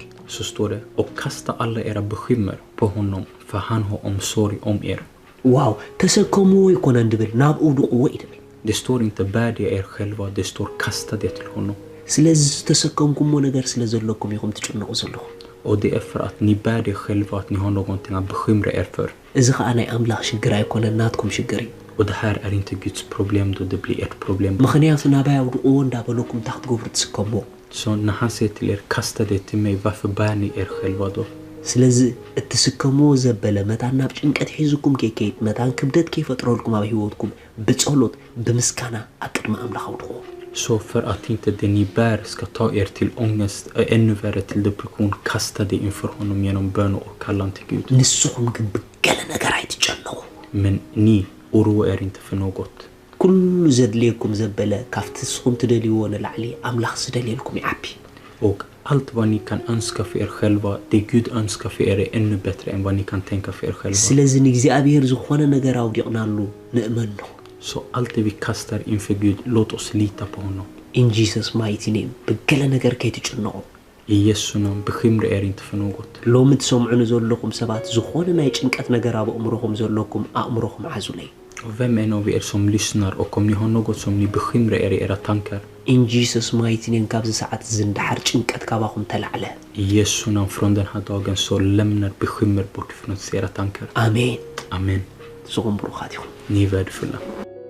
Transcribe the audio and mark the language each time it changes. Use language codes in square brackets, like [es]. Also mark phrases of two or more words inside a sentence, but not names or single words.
[sv] så står det och kasta alla era bekymmer på honom för han har omsorg om er. [ti] ዋው ተሰከሙዎ ይኮነ እንድብል ናብ ኣውድቁዎ ይድብል [sv] Det står inte bär det er själva, det står kasta det till honom. [ti] ስለዚህ ተሰከምኩሞ ነገር ስለዘለኩም ይኹም ትጭነቁ ዘለኹም [sv] Och det är för att ni bär det själva att ni har någonting att bekymra er för. [ti] እዚ ከዓ ናይ ኣምላኽ ሽግር ኣይኮነ ናትኩም ሽግር እዩ [sv] Och det här är inte Guds problem då det blir ert problem. [ti] ምክንያቱ ናባይ ኣውድቁዎ እንዳበለኩም ታክት ገብሩ ትስከምዎ [sv] Så när han säger till er kasta det till mig, varför bär ni er själva då? [ti] ስለዚህ እትስከምዎ ዘበለ መታን ናብ ጭንቀት ሒዝኩም ከይከይድ መታን ክብደት ከይፈጥረልኩም ኣብ ህይወትኩም ብጸሎት ብምስጋና ኣብ ቅድሚ ኣምላኽ ኣውድቁዎ [sv] Så för att inte det ni bär ska ta er till ångest, ännu värre till depression, kasta det inför honom genom bön och kallan till Gud. [ti] ንስኹም ግን ብገለ ነገር ኣይትጨነቁ [sv] Men ni oroa er inte för något. [ti] ኩሉ ዘድልየኩም ዘበለ ካፍቲ ንስኹም ትደልይዎ ንላዕሊ ኣምላኽ ዝደልየልኩም ይዓቢ [sv] Och allt vad ni kan önska för er själva, det Gud önskar för er är ännu bättre än vad ni kan tänka för er själva. [ti] ስለዚ ንእግዚኣብሔር ዝኾነ ነገር ኣውዲቕናሉ ንእመኖ [sv] Så allt det vi kastar inför Gud, låt oss lita på honom. [en] in Jesus mighty name [ti] ብገለ ነገር ከይትጨነቁ [sv] I Jesu namn, bekymra er inte för något. [ti] ሎሚ ትሰምዑኒ ዘለኹም ሰባት ዝኾነ ናይ ጭንቀት ነገር ኣብ ኣእምሮኹም ዘለኩም ኣእምሮኹም ሓዙለይ [sv] Och vem en av er som lyssnar och om ni har något som ni bekymrar er i era tankar, [en] in Jesus mighty name [ti] ካብዚ ሰዓት ዝንድሓር ጭንቀት ካባኹም ተላዕለ [sv] i Jesu namn från den här dagen så lämnar bekymmer bort från era tankar. [ti] ኣሜን [sv] Amen. [ti] ንስኹም ብሩኻት ኢኹም [sv] Ni är värdefulla.